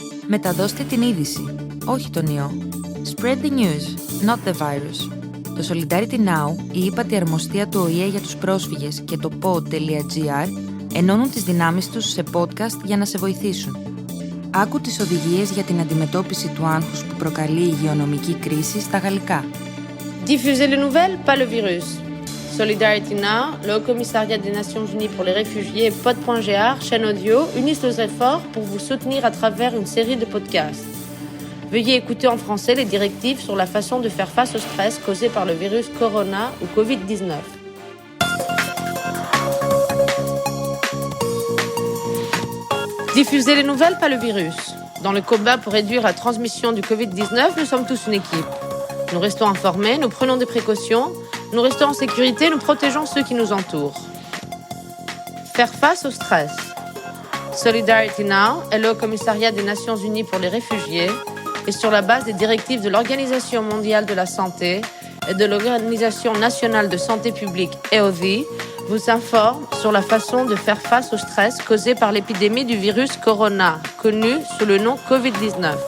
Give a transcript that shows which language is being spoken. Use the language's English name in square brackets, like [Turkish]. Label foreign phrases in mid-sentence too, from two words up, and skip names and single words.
[Greek] Μεταδώστε την είδηση, όχι τον ιό. [English] Spread the news, not the virus. [Greek] Το Solidarity Now, η ύπατη αρμοστία του ΟΗΕ για τους πρόσφυγες και το pod.gr ενώνουν τις δυνάμεις τους σε podcast για να σε βοηθήσουν. Άκου τις οδηγίες για την αντιμετώπιση του άγχους που προκαλεί η υγειονομική κρίση στα γαλλικά. [French] Diffusez les nouvelles, pas le virus. Solidarity Now, le Haut Commissariat des Nations Unies pour les réfugiés et pod.gr, chaîne audio, unissent nos efforts pour vous soutenir à travers une série de podcasts. Veuillez écouter en français les directives sur la façon de faire face au stress causé par le virus Corona ou Covid-19. Diffusez les nouvelles, pas le virus. Dans le combat pour réduire la transmission du Covid-19, nous sommes tous une équipe. Nous restons informés, nous prenons des précautions, nous restons en sécurité, nous protégeons ceux qui nous entourent. Faire face au stress. Solidarity Now est le Haut Commissariat des Nations Unies pour les réfugiés et sur la base des directives de l'Organisation mondiale de la santé et de l'Organisation nationale de santé publique EOVI, vous informe sur la façon de faire face au stress causé par l'épidémie du virus Corona, connu sous le nom Covid-19.